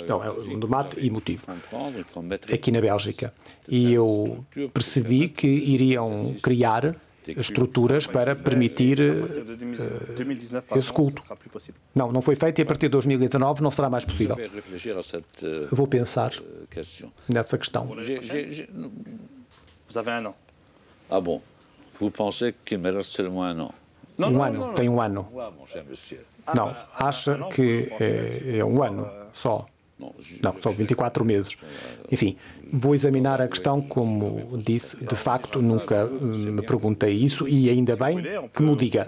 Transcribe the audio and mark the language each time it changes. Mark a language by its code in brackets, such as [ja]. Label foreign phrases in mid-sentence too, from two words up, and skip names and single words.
[pt] Não, é um debate emotivo. Aqui na Bélgica. E eu percebi que iriam criar estruturas para permitir esse culto. Não foi feito e a partir de 2019 não será mais possível. Eu vou pensar nessa questão. [fr] Vous avez un an. Ah bon? Vous pensez qu'il me reste seulement un an? [pt] Um ano, tem um ano. Não, acha que é um ano só. Não, só 24 meses. Enfim, vou examinar a questão, como disse, de facto nunca me perguntei isso e ainda bem que me diga.